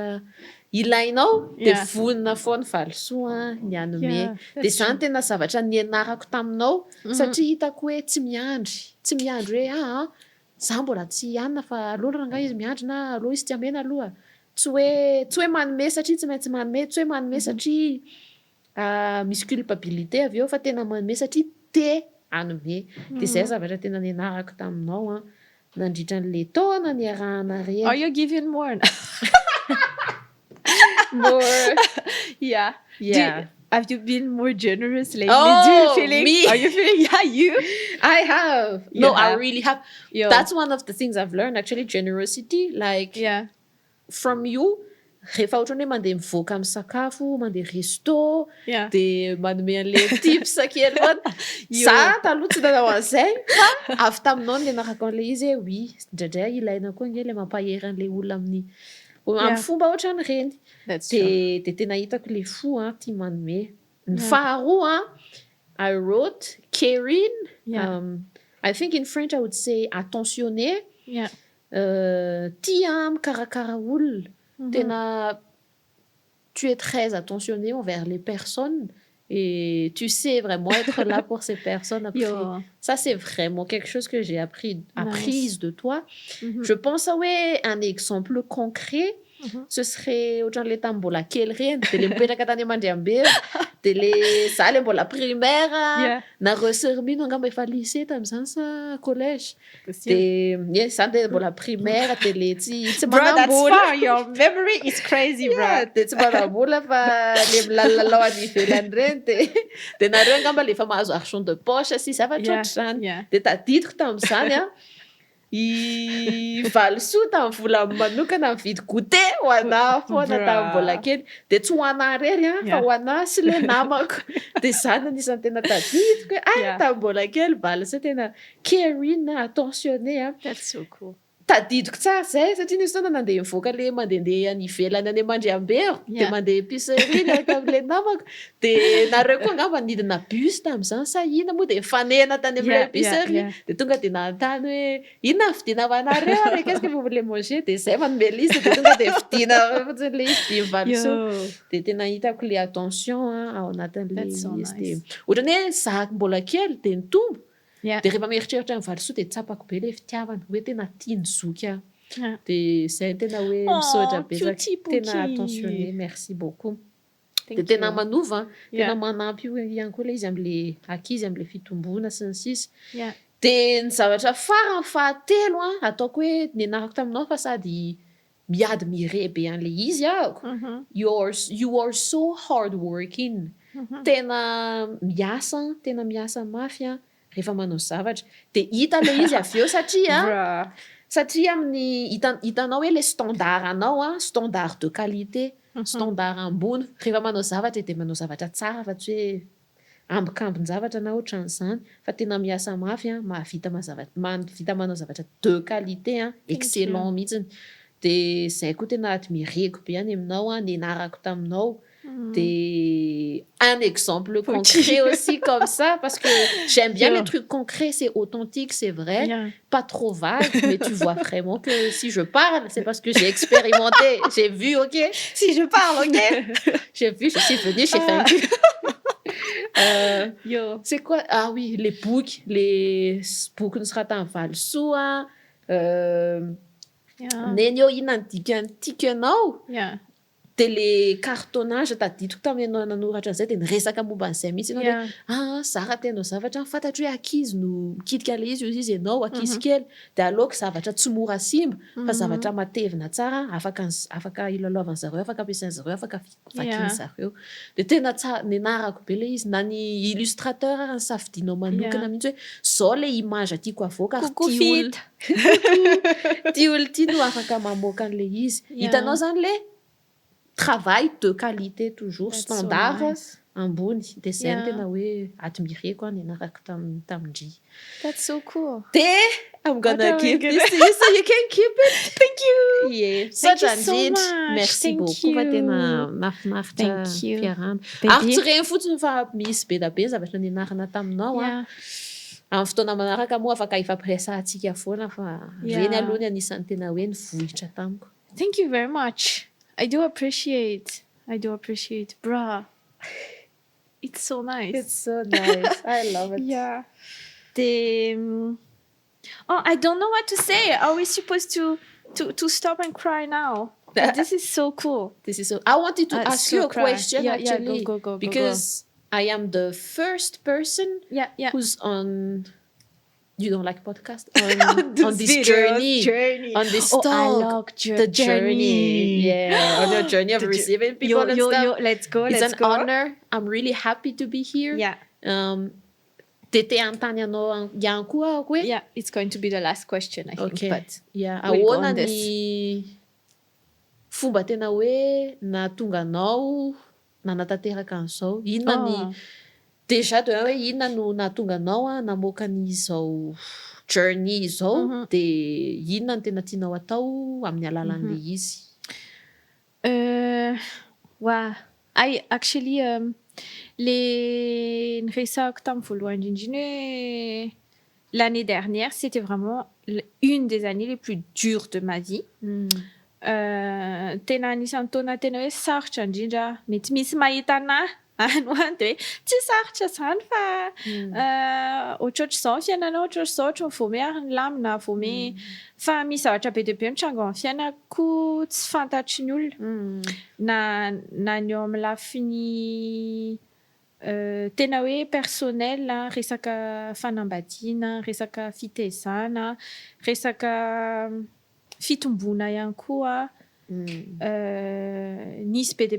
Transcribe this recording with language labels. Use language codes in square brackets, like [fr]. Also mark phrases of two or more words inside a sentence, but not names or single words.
[mg] ilainao de vonina foana Valsou ny anome de zany tena zavatra nianarako taminao satria hitako hoe tsy miandry hoe za mbola tsy ianona fa aloha ranga izy miandry na aloha izy tsy amena aloha tsy hoe manome satria tsy maintsy manome tsy hoe manome satria misy culpabilité avy eo fa tena manome satria te anome de zay zavatra tena nianarako taminao nandritra n'le taona niarahana rehetra. [en] Are you giving more? More. Have you been more generous lately? Oh, do you feeling? Me? Are you feeling? Yeah, you. I have. I really have. That's one of the things I've learned actually. Generosity, like from you, [mg] rehefa ohatra ny hoe mandeha mivoaka amin'ny sakafo, mandeha resto, [en] Yeah. [mg] dia manome an'ilay tips kely foana. Za taloha tsy nanao an'izay fa avy taminao no nianarako an'ilay izy hoe oui, indraindray ilaina koa nge ilay mampahery an'ilay olona amin'ny [en] Yeah. [mg] fomba ohatran'ireny. [en] That's true. [mg] Dia tena hitako ilay fo tia manome. Ny faharoa [en] I wrote caring. Yeah. I think in French I would say attentionner. Yeah. [mg] Tia mikarakara olona. [fr] Tena tu es très attentionné envers les personnes et tu sais vraiment être là pour ces personnes après. [en] Yo. [fr] Ça, c'est vraiment quelque chose que j'ai apprise de toi. Mhm. Je pense un exemple concret, ce serait [mg] ohatran'ilay tamin'ny mbola kely reny, dia le mipetraka tany Amandriambelo, dia le za le mbola primaire, [en] Yeah. [mg] nareo sœur mino angamba efa lycée tamin'izany sa collège. [en] Possible. [mg] Dia zany dia mbola primaire, dia le tsy [en] Bro, that's [mg] manambola. [en] far. Your memory is crazy, bro. [mg] Dia tsy manambola fa le milalao any ivelany reny dia nareo angamba le efa mahazo [fr] argent de poche [mg] sy zavatra ohatr'izany. [en] Yeah. [mg] Dia tadidiko tamin'izany i valisoa tamin'ny vola manokana mividy goûter ho anahy foana tamin'ny mbola kely. Dia tsy ho anahy rery fa ho anahy sy le namako. Dia zany anisan'ny tena tadidiko hoe tamin'ny mbola kely valisoa tena caring, attentionné. [en] That's so cool. [mg] Tadidiko tsara zay satria nisy fotoana nandeha mivoaka le mandehandeha any ivelany any Amandriambero dia mandeha épicerie araka amin'ilay namako dia nareo koa angamba nidina bus tamin'izany sa ina moa dia mifanena tany amin'ilay épicerie dia tonga dia nanontany hoe inona vidiana ho anareo ary [fr] qu'est-ce que vous voulez manger [mg] dia zay manome liste dia tonga dia vidiana fotsiny le izy dia mivalisoa dia tena hitako le attention ao anatin'ilay izy dia ohatrany hoe zahako mbola kely dia nitombo. Yeah. Dia rehefa mieritreritra ny valisoa dia tsapako be ilay fitiavana hoe tena tiany zoky aho. Dia zay tena hoe misaotra betsaka tena attentionné, [fr] merci beaucoup. [mg] Dia tena manova tena manampy ihany koa ilay izy amin'ilay ankizy amin'ilay fitomboana sy ny sisa. Dia ny zavatra farany fahatelo ataoko hoe nianarako taminao fa sady miady mirebe an'ilay izy ahako. [en] You are so hard working. [mg] Tena miasa mafy rehefa manao zavatra dia hita le izy avy eo satria amin'ny hitanao hoe le standard anao [fr] standard de qualité, [mg] standard ambony rehefa manao zavatra dia manao zavatra tsara fa tsy hoe ambikambin-javatra na ohatran'izany fa tena miasa mafy mahavita manao zavatra [fr] de qualité excellent [mg] mihitsiny. Dia zay koa tena admireko be any aminao nianarako taminao. [fr] Des... Un exemple concret aussi comme ça, parce que j'aime bien les trucs concrets, c'est authentique, c'est vrai, pas trop vague, mais tu vois vraiment que si je parle, c'est parce que j'ai expérimenté, j'ai vu, ok? Si je parle, ok? J'ai vu, je suis venue, j'ai fait c'est quoi? Ah oui, les boucs ne sera en valsoa, [mg] nenyo inan tikenao. Dia le cartonnage tadidiko tamin'ny ianao nanoratra an'izay dia niresaka momba an'izay mihitsy ianao hoe zara tenao zavatra fantatro hoe ankizy no mikitika le izy ianao ankizy kely dia aleoko zavatra tsy mora simba fa zavatra matevina tsara afaka ilalaovan'ny zareo afaka ampiasain'ny zareo afaka vakian'ny zareo dia tena nianarako be le izy na ny illustrateur ny safidinao manokana mihitsy hoe zao le image atiako avoaka ary ty olo ty no afaka mamoaka an'le izy hitanao zany le [fr] travail de qualité toujours, standard, [mg] ambony. Dia zay no tena hoe admireko nianarako tamin-dry. [en] That's so cool. I'm gonna keep this to you so you can keep it. Thank you. Yeah. Thank you so much. [fr] Merci beaucoup. [mg] Fa tena mahafinaritra fiarahana. Ary tsy reny fotsiny fa misy be da be zavatra nianarana taminao. Amin'ny fotoana manaraka moa afaka ifampiresahantsika foana fa reny aloha ny anisan'ny tena hoe nivohitra tamiko. [en] Thank you very much. I do appreciate, bruh. It's so nice. It's so nice. I love it. Yeah. I don't know what to say. Are we supposed to stop and cry now? This is so cool. I wanted to ask you a question actually. Go. Because I am the first person who's on... You don't like podcast? On this journey. On this talk. I love the journey. Yeah. On your journey of receiving people and stuff. Let's go. It's an honor. I'm really happy to be here. Yeah. [mg] Tete antany anao ihany koa ako hoe. [en] Yeah, it's going to be the last question, I think. Okay. But [mg] ahoana ny fomba tena hoe nahatonga anao nanatanteraka an'izao inona ny déjà de hoe inona no nahatonga anao namoaka n'izao journey izao dia inona no tena tianao atao amin'ny alalan'ilay izy [fr] actually les [mg] resako tamin'ny voalohany indrindra hoe [fr] l'année dernière c'était vraiment une des années les plus dures de ma vie [mg] tena anisan'ny taona tena hoe sarotra indrindra mety misy mahita anahy anoany dia hoe tsy sarotra izany fa ohatrohatr'izao ny fiainana ohatrohatr'izao ohatra vao meary ny lamina vao me fa misy zavatra be dia be mitrango amin'ny fiainako tsy fantatry ny olona na ny eo amin'ny lafiny tena hoe personnel resaka fanambadiana resaka fitezana resaka fitombona ihany koa nisy be dia